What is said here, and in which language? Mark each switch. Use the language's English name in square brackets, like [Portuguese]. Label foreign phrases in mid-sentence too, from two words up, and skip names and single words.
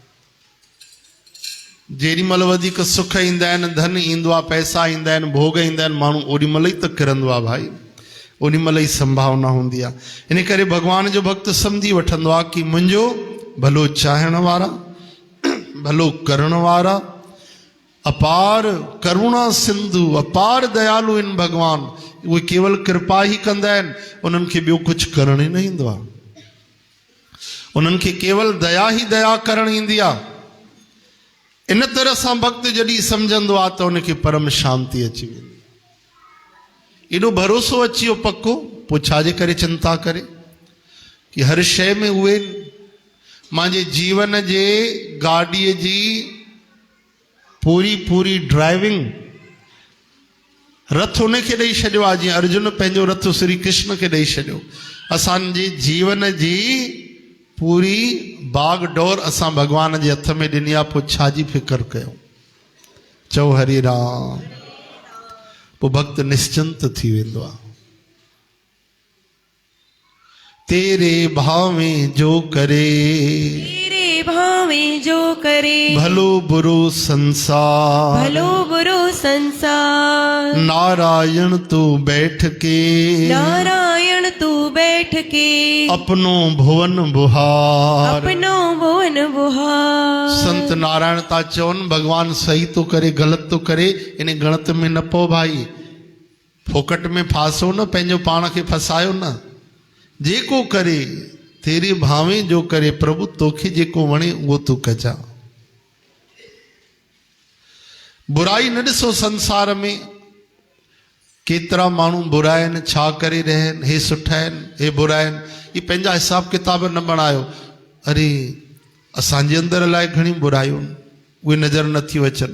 [Sindhi] जेॾी महिल वधीक सुख ईंदा आहिनि, धन ईंदो आहे, पैसा ईंदा आहिनि, भोग ईंदा आहिनि, माण्हू ओॾी महिल ई त किरंदो आहे भाई, ओॾी महिल ई संभावना हूंदी आहे। इन करे भॻवान जो भक्त सम्झी वठंदो आहे कि मुंहिंजो भलो चाहण वारा, भलो करण वारा, अपार करुणा सिंधु, अपार दयालु आहिनि भॻवान। उहे केवल कृपा ई कंदा आहिनि, उन्हनि खे ॿियो कुझु करण ई न ईंदो आहे। उन्हनि खे केवल दया ई दया करण ईंदी आहे। इन तरह सां भक्त जॾहिं सम्झंदो आहे त उनखे परम शांती अची वेंदी। एॾो भरोसो अची वियो पको, पोइ छाजे करे चिंता करे कि हर शइ में उहे मुंहिंजे जीवन जे गाॾीअ जी पूरी पूरी ड्राइविंग रथ उनखे ॾेई छॾियो आहे, जीअं अर्जुन पंहिंजो रथ श्री कृष्ण खे ॾेई छॾियो। असांजे जीवन जी पूरी बाग डोर असां भॻवान जे हथ में ॾिनी आहे, पोइ छाजी फिकर कयूं? चओ हरे राम। पोइ भक्त निश्चिंत थी वेंदो आहे। [Hindi] तेरे भावे जो करे, तेरे भावे जो करे, भलो बुरो संसार, भलो बुरो संसार। नारायण तू बैठ के, नारायण तू बैठ के, अपनो भुवन बुहार, अपनो भुवन बुहार। [Sindhi] संत नारायण ता चवन भगवान सही तो करे गलत तो करे, इन गणत में न पो भाई, फोकट में फासो न, पंहिंजो पाण खे फसायो न। जेको करे [Hindi] तेरे भावे जो करे, [Sindhi] प्रभु तोखे जेको वणे उहो तू कजा। बुराई न ॾिसो संसार में, केतिरा माण्हू बुरा आहिनि, छा करे रहिया आहिनि, हे सुठा आहिनि, हे बुरा आहिनि, ये पंहिंजा हिसाब किताब न बणायो। अरे असांजे अंदरि अलाए घणी बुरायूं उहे नज़र नथियूं अचनि।